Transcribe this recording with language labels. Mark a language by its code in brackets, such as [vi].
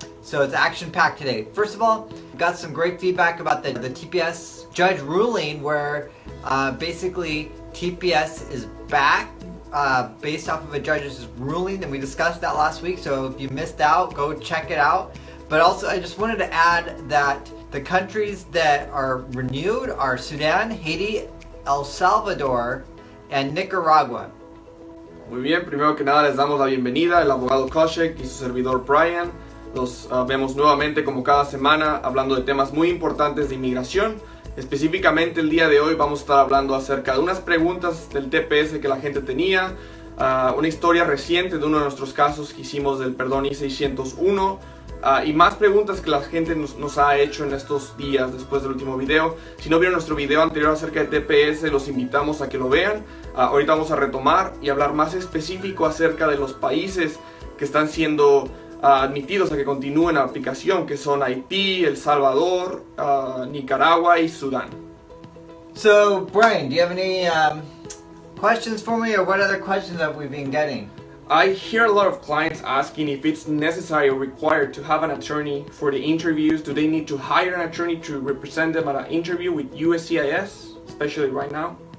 [en] So it's action-packed today. First of all, got some great feedback about the TPS judge ruling where basically TPS is back based off of a judge's ruling, and we discussed that last week. So if you missed out, go check it out. But also I just wanted to add that the countries that are renewed are Sudan, Haiti, El Salvador, and Nicaragua. [es] Muy bien, primero que nada les damos la bienvenida al abogado Kaushik y su servidor Brian. Los vemos nuevamente como cada semana hablando de temas muy importantes de inmigración. Específicamente el día de hoy vamos a estar hablando acerca de unas preguntas del TPS que la gente tenía, una historia reciente de uno de nuestros casos que hicimos del perdón I-601 y más preguntas que la gente nos ha hecho en estos días después del último video. Si no vieron nuestro video anterior acerca de TPS, los invitamos a que lo vean. Ahorita vamos a retomar y hablar más específico acerca de los países que están siendo admitidos a que continúen la aplicación, que son Haití, El Salvador, Nicaragua y Sudán. [en] So Brian, do you have any questions for me, or what other questions have we been getting? I hear a lot of clients asking if it's necessary or required to have an attorney for the interviews. Do they need to hire an attorney to represent them at an interview with USCIS, especially right now?